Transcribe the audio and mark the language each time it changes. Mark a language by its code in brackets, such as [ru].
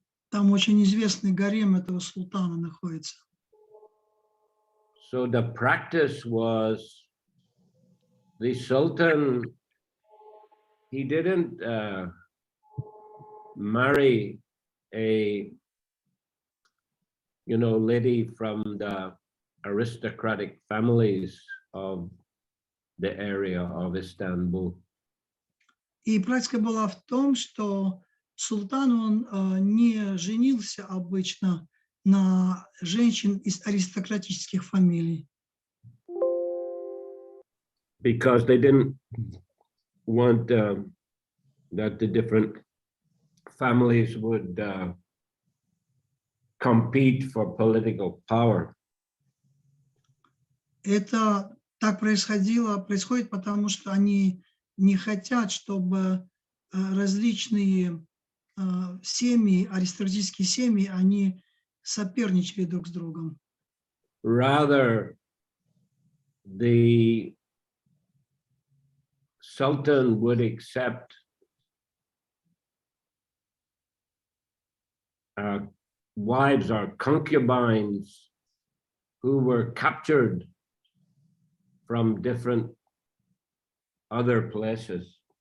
[ru] Там очень известный гарем этого султана находится. [en] So the practice was the sultan, he didn't marry a lady from the aristocratic families of the area of Istanbul. [ru] И практика была в том, что султан, он не женился обычно на женщин из аристократических фамилий. [en] Because they didn't want that the different families would compete for political power. [ru] Это так происходит, потому что они не хотят, чтобы различные семьи, аристократические семьи, они соперничали друг с другом. [en] Rather, the sultan would accept wives or concubines who were captured from different other places.